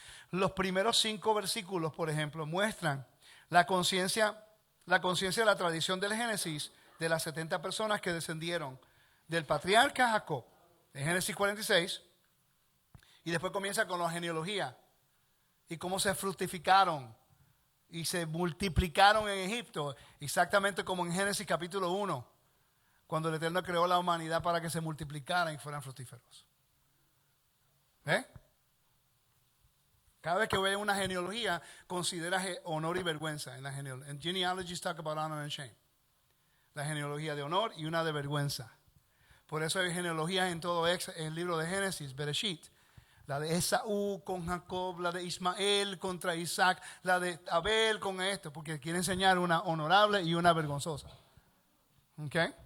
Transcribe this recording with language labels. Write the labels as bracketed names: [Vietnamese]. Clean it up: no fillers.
[Spanish] Los primeros 5 versículos, por ejemplo, muestran la conciencia de la tradición del Génesis de las 70 personas que descendieron del patriarca Jacob, en Génesis 46, y después comienza con la genealogía y cómo se fructificaron y se multiplicaron en Egipto, exactamente como en Génesis capítulo 1, cuando el Eterno creó la humanidad para que se multiplicaran y fueran fructíferos. ¿Eh? Cada vez que veas una genealogía, considera honor y vergüenza. [English] En genealogies talk about honor and shame. [Spanish] La genealogía de honor y una de vergüenza. Por eso hay genealogías en todo el libro de Génesis, Bereshit. La de Esaú con Jacob, la de Ismael contra Isaac, la de Abel con esto, porque quiere enseñar una honorable y una vergonzosa. ¿Ok?